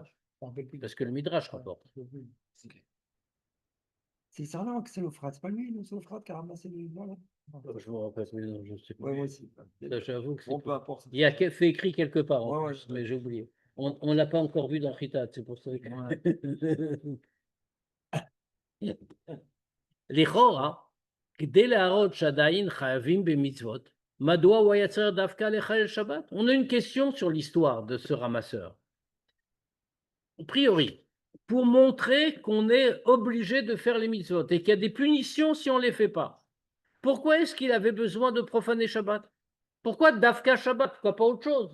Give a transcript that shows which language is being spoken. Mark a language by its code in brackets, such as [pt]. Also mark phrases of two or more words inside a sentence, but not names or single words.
[fr] Parce que le Midrash rapporte. C'est Sarlan que c'est l'Euphrate, c'est pas lui, c'est l'Euphrate qui a ramassé les voilà. Je me rappelle, mais non, je sais pas. Ouais, moi aussi. Ça, j'avoue que c'est. Bon, peu importe. Il y a fait écrit quelque part, en Ouais, plus, mais j'ai oublié. On l'a pas encore vu dans Chitat, c'est pour ça que. [he] לכאורה, כדי להראות שעדיין חייבים במצוות, מדוע הוא יצר דווקא לחלל שבת? [fr] On a une question sur l'histoire de ce ramasseur. A priori, pour montrer qu'on est obligé de faire les mitzvot et qu'il y a des punitions si on ne les fait pas. Pourquoi est-ce qu'il avait besoin de profaner Shabbat? Pourquoi Dafka Shabbat? Pourquoi pas autre chose?